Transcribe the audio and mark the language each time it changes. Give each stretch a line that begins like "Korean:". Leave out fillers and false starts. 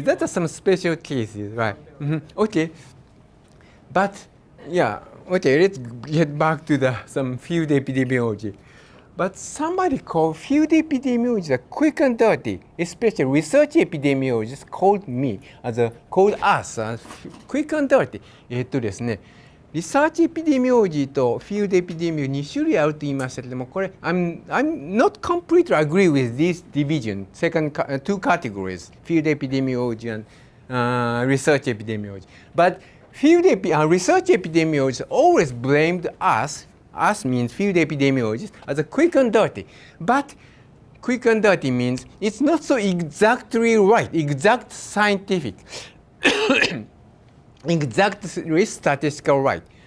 English: That are some special cases, right? Okay. But yeah, okay. Let's get back to some field epidemiology. But somebody called field epidemiology quick and dirty, especially research epidemiologists called us quick and dirty.
Japanese: ですね、リサーチエピデミオロジーとフィールドエピデミオロジー2種類あると言いましたけども、これ
English: I'm not completely agree with this division, two categories, field epidemiology and research epidemiology. But research epidemiologists always blamed us means field epidemiologists as a quick and dirty. But quick and dirty means it's not so exactly right, exact scientific, exactly statistical right.